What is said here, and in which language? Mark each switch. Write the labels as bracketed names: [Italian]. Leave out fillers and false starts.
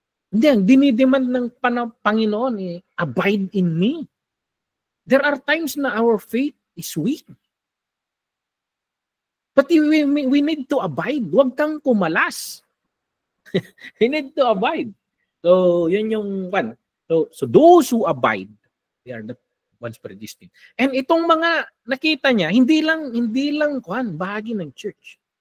[Filipino] Hindi, ang dinidemand ng Panginoon [English] abide in me. There are times na our faith is weak. But we need to abide. [Filipino] Huwag kang kumalas. [English] We need to abide. So, [Filipino] yun yung [English] So those who abide, they are the ones predestined. [Filipino] And itong mga nakita niya, hindi lang bahagi ng church.